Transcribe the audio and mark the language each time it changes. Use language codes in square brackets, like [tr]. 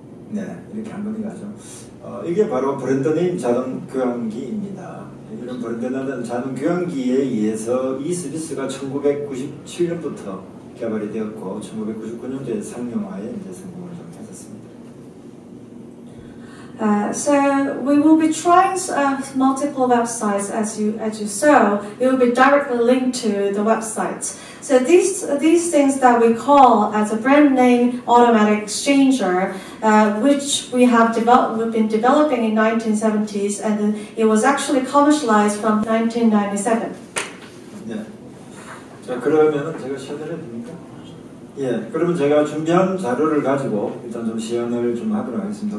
[ko] 네, 이렇게 한 번에 가죠. 이게 바로 브랜드네임 자동 교환기입니다. 이런 브랜드네임 자동 교환기에 의해서 이 서비스가 1997년부터 개발이 되었고 1999년도에 상용화에 이제 성공을 좀 했었습니다. [en] So we will be trying multiple websites as you saw. It will be directly linked to the websites. So these things that we call as a brand name automatic exchanger, which we've been developing in 1970s, and it was actually commercialized from 1997. [ko] 네. 자, 그러면은 제가 시연을 해도 됩니까? 예, 그러면 제가 준비한 자료를 가지고 일단 좀 시연을 좀 하도록 하겠습니다.